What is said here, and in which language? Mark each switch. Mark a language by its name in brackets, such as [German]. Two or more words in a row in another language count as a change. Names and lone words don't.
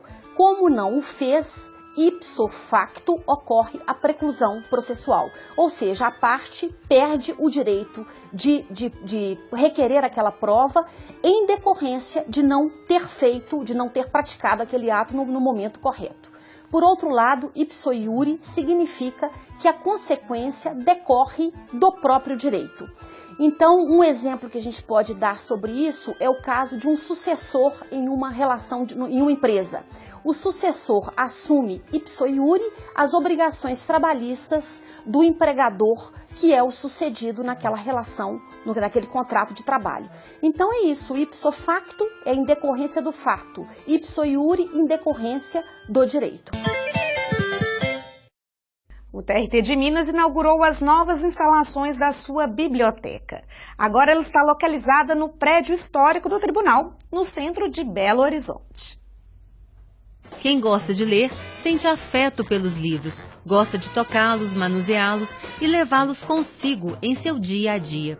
[Portuguese] Como não o fez, [Latin] ipso facto [Portuguese] ocorre a preclusão processual, ou seja, a parte perde o direito de requerer aquela prova em decorrência de não ter feito, de não ter praticado aquele ato no momento correto. Por outro lado, [Latin] ipso iure [Portuguese] significa que a consequência decorre do próprio direito. Então, um exemplo que a gente pode dar sobre isso é o caso de um sucessor em uma relação, em uma empresa. O sucessor assume [Latin] ipso iure [Portuguese] as obrigações trabalhistas do empregador que é o sucedido naquela relação, naquele contrato de trabalho. Então é isso, [Latin] ipso facto [Portuguese] é em decorrência do fato, [Latin] ipso iure [Portuguese] em decorrência do direito. O TRT de Minas inaugurou as novas instalações da sua biblioteca. Agora ela está localizada no prédio histórico do tribunal, no centro de Belo Horizonte. Quem gosta de ler sente afeto pelos livros, gosta de tocá-los, manuseá-los e levá-los consigo em seu dia a dia.